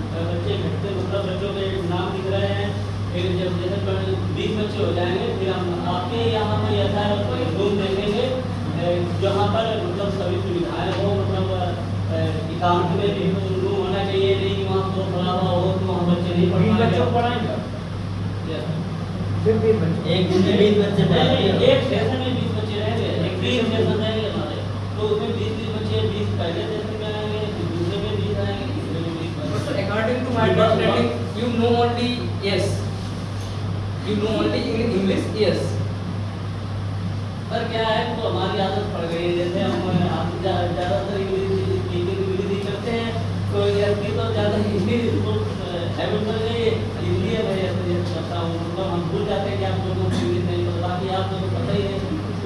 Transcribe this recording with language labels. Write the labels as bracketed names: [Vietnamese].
[Hindi] बच्चे घटते मतलब बच्चों के नाम दिख रहे हैं। फिर जब जैसे 20 बच्चे हो जाएंगे, फिर हम आपके यहाँ पर ऐसा रूम देखेंगे जहाँ पर मतलब सभी सुविधाएं हो, मतलब एकांत में भी रूम होना चाहिए, नहीं कि वहाँ तो खड़ा हुआ हो तो वहाँ बच्चे नहीं पढ़ पाएंगे। बच्चों को पढ़ाएंगे सिर्फ 20 बच्चे। एक दिन में 20 बच्चे पढ़ाते हैं। एक सेशन में 20 बच्चे रहेंगे, एक सेशन रहेंगे हमारे, तो उसमें 20 बच्चे 20 पहले सेशन में आएंगे, फिर दूसरे में 20 आएंगे, तीसरे में 20 [English] So according to my understanding, you know only yes. You know only English yes. [Hindi] पर क्या है तो हमारी आदत पड़ गई है, जैसे हम ज़्यादातर इंग्लिश करते हैं, तो यात्री तो ज़्यादा हिंदी हैबिट बन गई है, इसलिए मैं ऐसे करता हूँ। मतलब हम भूल जाते हैं कि आप लोगों को इंग्लिश नहीं पता, बाकी आप लोगों को पता ही है।